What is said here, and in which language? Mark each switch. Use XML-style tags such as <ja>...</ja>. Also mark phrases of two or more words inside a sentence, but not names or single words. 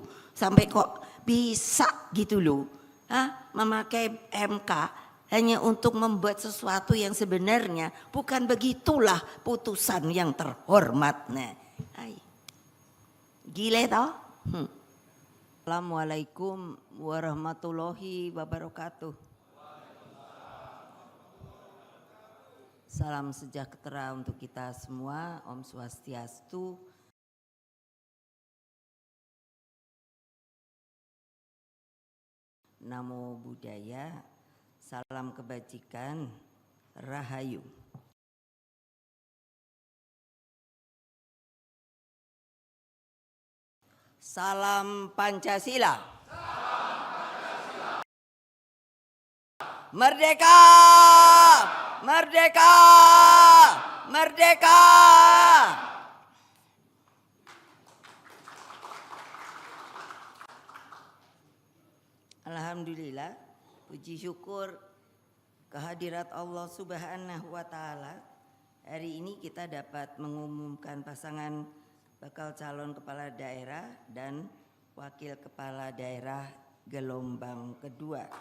<id>Sampai kok bisa gitu loh. Memakai MK hanya untuk membuat sesuatu yang sebenarnya bukan begitulah putusan yang terhormat. Nah, gile toh?</id> <ar>السلام عليكم ورحمة الله وبركاته.</ar> <id>Salam sejahtera untuk kita semua. Om Swastiastu. Namo Buddhaya. Salam kebajikan. Rahayu. Salam Pancasila. Merdeka! Merdeka! Merdeka! Alhamdulillah, puji syukur kehadirat Allah</id> <ar>سبحانه وتعالى.</ar> <id>Hari ini kita dapat mengumumkan pasangan bakal calon kepala daerah dan wakil kepala daerah gelombang kedua.</id>